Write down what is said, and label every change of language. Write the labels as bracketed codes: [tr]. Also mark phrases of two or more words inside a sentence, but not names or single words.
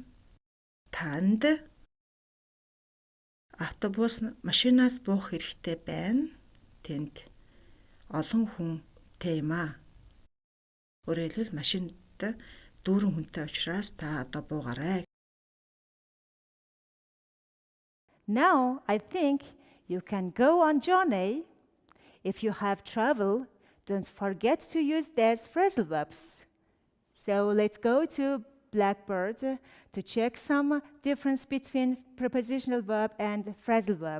[mn] Танд автобус машинаас буух хэрэгтэй байна. Тэнд олон хүнтэй юм аа. Өөрөөр хэлбэл машинд дүүрэн хүнтэй учраас та одоо буугаарай. [en] Now, I think you can go on journey. If you have traveled, don't forget to use these phrasal verbs. So let's go to Blackboard to check some difference between prepositional verb and phrasal verb.